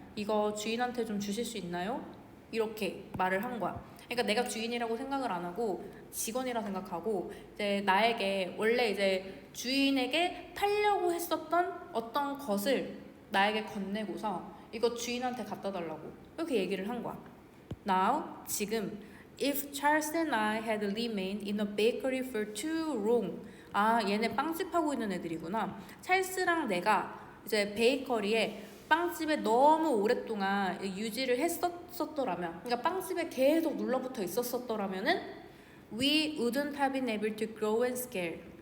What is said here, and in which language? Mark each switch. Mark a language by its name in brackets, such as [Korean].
[Korean] 이거 주인한테 좀 주실 수 있나요? 이렇게 말을 한 거야. 그러니까 내가 주인이라고 생각을 안 하고 직원이라 생각하고 이제 나에게 원래 이제 주인에게 팔려고 했었던 어떤 것을 나에게 건네고서 이거 주인한테 갖다 달라고 이렇게 얘기를 한 거야. [English] Now [Korean] 지금 [English] if Charles and I had remained in a bakery for too long. [Korean] 아 얘네 빵집 하고 있는 애들이구나. 찰스랑 내가 이제 베이커리에 빵집에 너무 오랫동안 유지를 했었더라면, 그러니까 빵집에 계속 눌러붙어 있었더라면은 [English] we wouldn't have been able to grow and scale.